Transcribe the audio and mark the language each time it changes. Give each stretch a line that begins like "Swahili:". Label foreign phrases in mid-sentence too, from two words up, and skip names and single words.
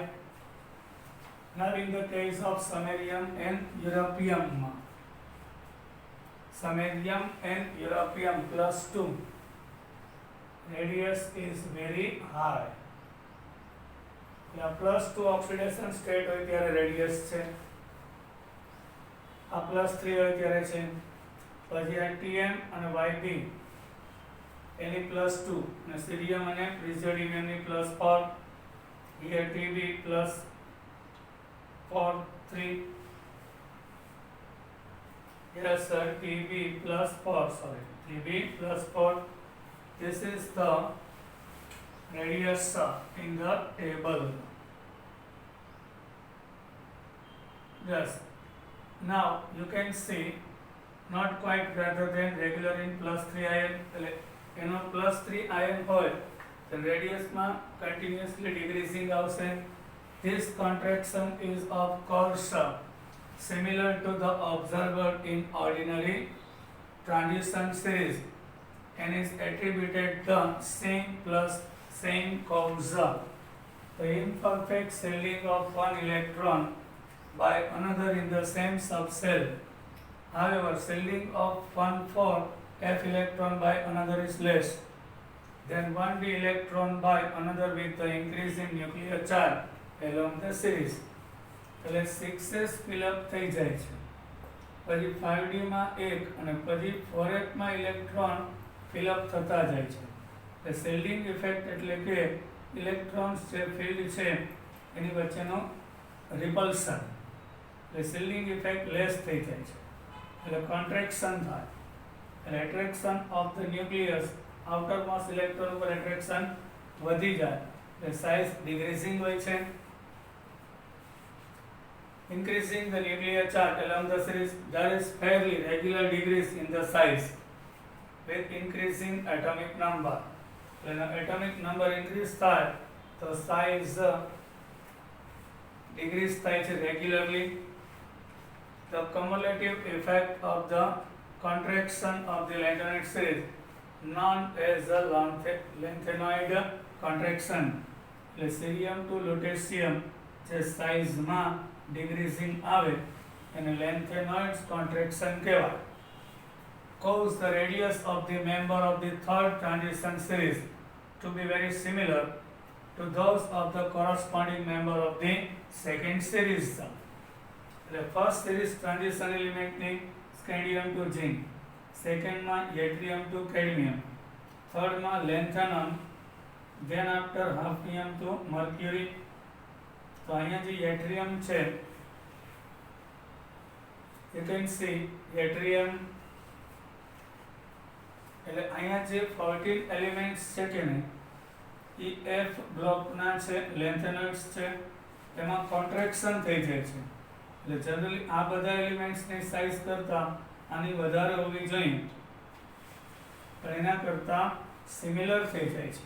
English: Now in the case of samarium and europium +2 radius is very high.
Gujarati: +2
English: oxidation state
Gujarati: હોય ત્યારે radius છે, આ +3 હોય ત્યારે છે. પછી આ Tm અને Yp એની +2 અને સીરિયમ અને પ્રિઝોડિયમ ની +4,
English: here Tb +4, 3, yes sir, Tb +4. This is the radius in the table. Yes. Now you can see not quite greater than regular in +3 ion.
Gujarati: એનો +3 ion હોય તો રેડિયસમાં
English: continuously decreasing
Gujarati: આવશે.
English: This contraction is of course similar to the observed in ordinary transition series and is attributed the same cause. The imperfect shielding of one electron by another in the same subcell However, shielding of 1 4 f electron by another is less than 1 d electron by another with the increase in nuclear charge along the series.
Gujarati: એટલે 6s ફિલઅપ થઈ જાય છે, પછી 5d માં 1 અને પછી 4f માં ઇલેક્ટ્રોન ફિલઅપ થતા જાય છે. એટલે
English: shielding effect
Gujarati: એટલે કે ઇલેક્ટ્રોન્સ જે ફિલ્ડ છે એની વચ્ચેનો રિપલ્સન, એટલે
English: shielding effect less
Gujarati: થઈ જાય છે. એટલે કોન્ટ્રેક્શન થાય, એટલે
English: attraction of the nucleus outermost electron
Gujarati: ઉપર એટ્રેક્શન વધી જાય, એટલે
English: size decreasing
Gujarati: હોય છે.
English: Increasing the nuclear charge along the series, there is fairly regular decrease in the size with increasing atomic number. When atomic number increase
Gujarati: થાય તો
English: size decrease
Gujarati: થાય છે
English: regularly. The cumulative effect of the contraction of the lanthanoid series known as the lanthanoid contraction.
Gujarati: એટલે સીરિયમ ટુ લુટેશિયમ જે સાઇઝમાં ડિક્રીઝિંગ આવે એને
English: lanthanoids contraction
Gujarati: કહેવાય.
English: Cause the radius of the member of the third transition series to be very similar to those of the corresponding member of the second series. એટલે first series transition elementની scandium to zinc, secondમાં yttrium to cadmium, thirdમાં lanthanum, then after hafnium to mercury.
Gujarati: તો અહીંયા જે યટ્રિયમ છે
English: you can see yttrium,
Gujarati: એટલે અહીંયા જે 14 એલિમેન્ટ્સ છે કે નહીં એ F બ્લોકના છે, લેન્થેનોઇડ્સ છે, તેમાં કોન્ટ્રેક્શન થઈ જાય છે. એટલે જનરલી આ બધા એલિમેન્ટ્સની સાઇઝ કરતા આની વધારે હોવી જોઈએ, પણ એના કરતા સિમિલર થઈ જાય છે.